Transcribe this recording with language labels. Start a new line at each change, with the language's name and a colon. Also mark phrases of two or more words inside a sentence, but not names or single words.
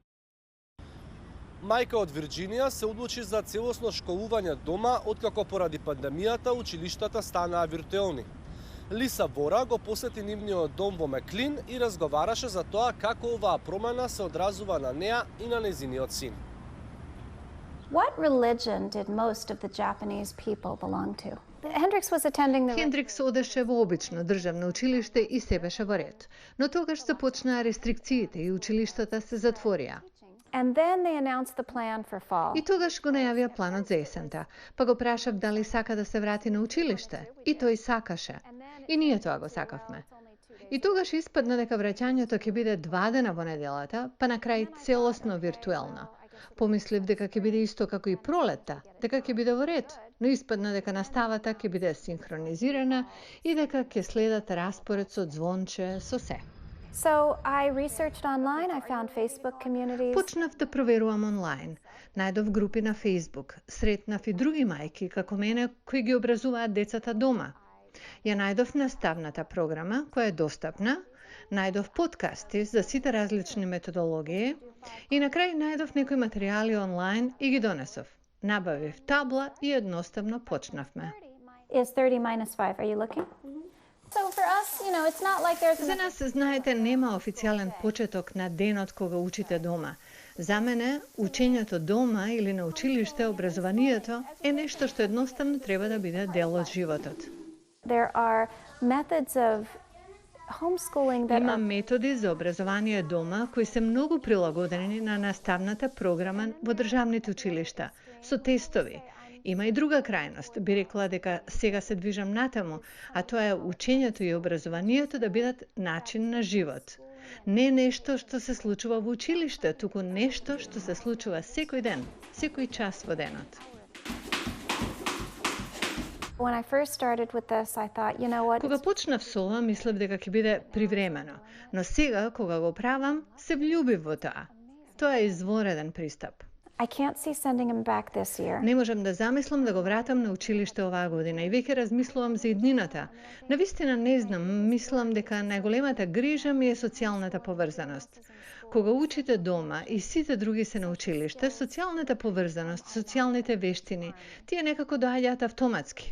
Macedonian: Мајка од Вирџинија се одлучи за целосно школување дома, откако поради пандемијата училиштата станаа виртуелни. Лиса Вора го посети нивниот дом во Меклин и разговараше за тоа како оваа промена се одразува на неа и на незиниот син.
English: What religion did most of the Japanese people belong to?
Macedonian: Хендрикс одеше во обично државно училиште и се беше во ред, но тогаш започнаа рестрикциите и училиштата се затворија.
English: And then they announced the plan for fall.
Macedonian: И тогаш го најавија планот за есента, па го прашав дали сака да се врати на училиште, и тој сакаше. И ние тоа го сакавме. И тогаш испадна дека враќањето ќе биде 2 дена во неделата, па на крај целосно виртуелно. Помислив дека ќе биде исто како и пролетта, дека ќе биде во ред, но испадна дека наставата ќе биде синхронизирана и дека ќе следат распоред со звонче, со се.
English: So I researched online, I found Facebook communities.
Macedonian: Почнав да проверувам онлайн. Најдов групи на Facebook, сретнав и други мајки како мене кои ги образуваат децата дома. Ја најдов наставната програма која е достапна, најдов подкасти за сите различни методологии и на крај најдов некои материјали онлайн и ги донесов. Набавив табла и едноставно почнавме.
English: Is 30 minus 5, are you looking? So for us, it's not like there's
Macedonian: За нас, знаете, нема официјален почеток на денот кога учите дома. За мене, учењето дома или на училиште, образованието е нешто што едноставно треба да биде дел од животот.
English: There are methods of homeschooling that
Macedonian: Има
English: are
Macedonian: методи за образование дома кои се многу прилагодени на наставната програма во државните училишта, со тестови. Има и друга крајност, би рекла дека сега се движам натаму, а тоа е учењето и образованието да бидат начин на живот. Не нешто што се случува во училиште, туку нешто што се случува секој ден, секој час во денот.
English: When I first started with this, I thought,
Macedonian: Кога почнав со ова, мислев дека ќе биде привремено, но сега, кога го правам, се влюбив во тоа. Тоа е извореден пристап.
English: I can't see sending him back this year.
Macedonian: Не можам да замислам да го вратам на училиште оваа година и веќе размислувам за иднината. Навистина не знам, мислам дека најголемата грижа ми е социјалната поврзаност. Кога учите дома и сите други се на училиште, социјалната поврзаност, социјалните вештини, тие некако доаѓаат автоматски.